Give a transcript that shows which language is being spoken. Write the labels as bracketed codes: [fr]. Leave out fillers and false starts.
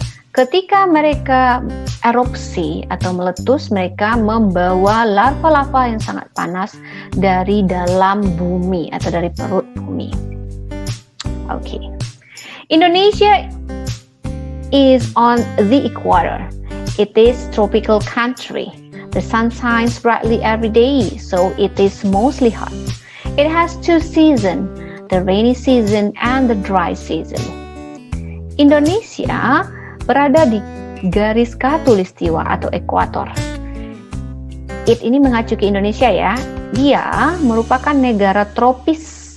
[id] Ketika mereka erupsi atau meletus, mereka membawa lava-lava yang sangat panas dari dalam bumi atau dari perut bumi. [en] Okay. Indonesia is on the equator. It is tropical country. The sun shines brightly every day, so it is mostly hot. It has 2 seasons, the rainy season and the dry season. [id] Indonesia berada di garis khatulistiwa atau ekuator. Ini mengacu ke Indonesia ya. Dia merupakan negara tropis.